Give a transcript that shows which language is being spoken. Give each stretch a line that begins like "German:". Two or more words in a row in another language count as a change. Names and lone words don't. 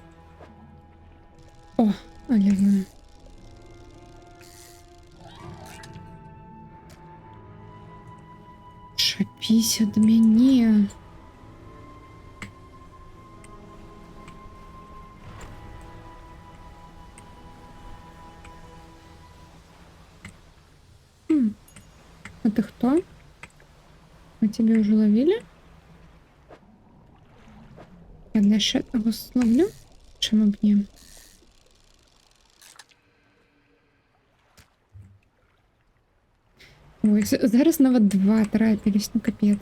Belarusian: О, але вы. Чапісь ад мяне.
Russian: А ты кто? Мы тебя уже ловили? Я дальше его словлю. Чему б не?
Belarusian: Ой, зараз нават два трапились, ну капец.